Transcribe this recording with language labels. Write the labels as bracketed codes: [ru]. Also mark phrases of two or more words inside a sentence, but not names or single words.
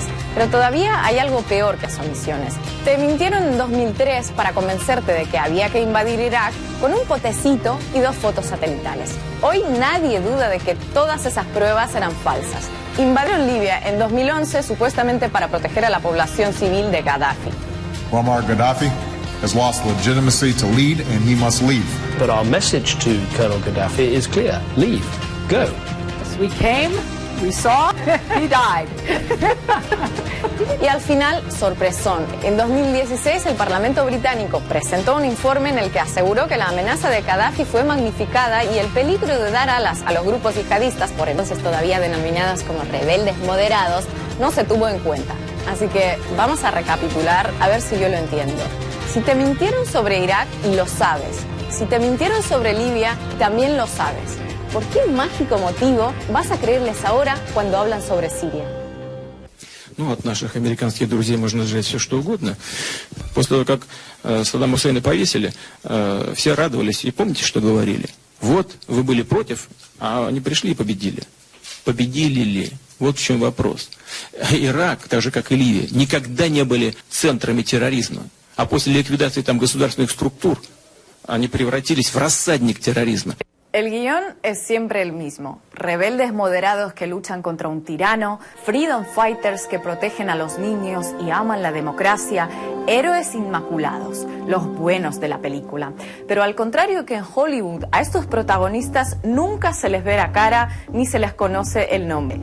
[es] Pero todavía hay algo peor que las omisiones. Te mintieron en 2003 para convencerte de que había que invadir Irak con un potecito y 2 fotos satelitales. Hoy nadie duda de que todas esas pruebas eran falsas. Invadieron Libia en 2011 supuestamente para proteger a la población civil de Gaddafi. [en] Muammar Gaddafi has lost legitimacy to lead and he must leave. But our message to Colonel Gaddafi is clear. Leave. Go. As we came, we saw, he died. [es] Y al final, sorpresón. En 2016 el Parlamento británico presentó un informe en el que aseguró que la amenaza de Gaddafi fue magnificada y el peligro de dar alas a los grupos yihadistas, por entonces todavía denominados como rebeldes moderados, no se tuvo en cuenta. Así que vamos a recapitular a ver si yo lo entiendo. Si te mintieron sobre Irak, y lo sabes. Si te mintieron sobre Libia, también lo sabes. ¿Por qué mágico motivo vas a creerles ahora cuando hablan sobre Siria? [ru] Ну, от наших американских друзей можно ждать все, что угодно. После того, как Саддама Хусейна повесили, все радовались. И помните, что говорили? Вот, вы были против, а они пришли и победили. Победили ли? Вот в чем вопрос. Ирак, так же как и Ливия, никогда не были центрами терроризма. А после ликвидации там государственных структур, они превратились в рассадник терроризма. [es] El guión es siempre el mismo. Rebeldes moderados que luchan contra un tirano, [en] freedom fighters [es] que protegen a los niños y aman la democracia, héroes inmaculados, los buenos de la película. Pero al contrario que en Hollywood, a estos protagonistas nunca se les ve la cara ni se les conoce el nombre.